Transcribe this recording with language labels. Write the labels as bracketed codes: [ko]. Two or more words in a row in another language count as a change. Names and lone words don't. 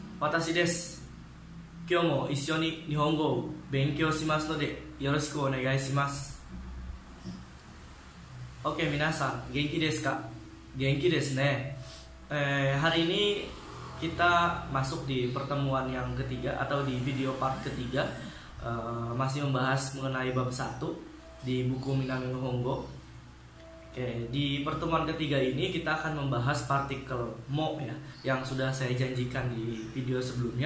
[ja] 私です。今日も一緒に日本語を勉強しますのでよろしくお願いします。Oke, 皆さん、元気ですか? 元気ですね. [id] Hari ini kita masuk di pertemuan yang ketiga atau di video part ketiga, masih membahas mengenai bab 1 di buku Minami no Hongo. Oke, di pertemuan ketiga ini kita akan membahas partikel mo ya, yang sudah saya janjikan di video sebelumnya.